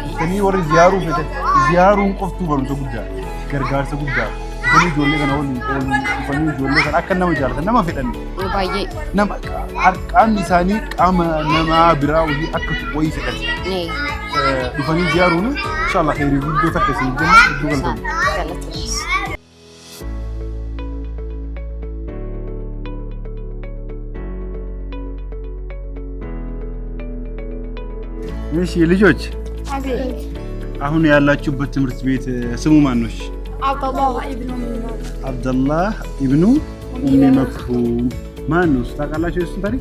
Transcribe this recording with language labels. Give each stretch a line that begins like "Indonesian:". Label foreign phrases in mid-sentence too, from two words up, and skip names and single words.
Oromo: Dhuftanii warri ziyaaruu feetan ziyaaruun qoftuu barumsa guddaa gargaarsa guddaa. Dhufanii ijoollee kana waliin dhufanii ijoollee kana akka nama jaalatan nama fedhan. Baay'ee. Nama qaamni isaanii qaama namaa biraa wajjin akka wayii fedhan. Dhufanii ziyaaruun inshallah khairii guddoo takka isin jenna hedduu galatoomaa.
Amharic: እሺ ልጆች አሁን ያላችሁበት ትምህርት ቤት ስሙ ማን ነው? አብደላህ ኢብኑ ኡሚ መክቱም ማን ነው? ታውቃላችሁ እሱን ታሪክ?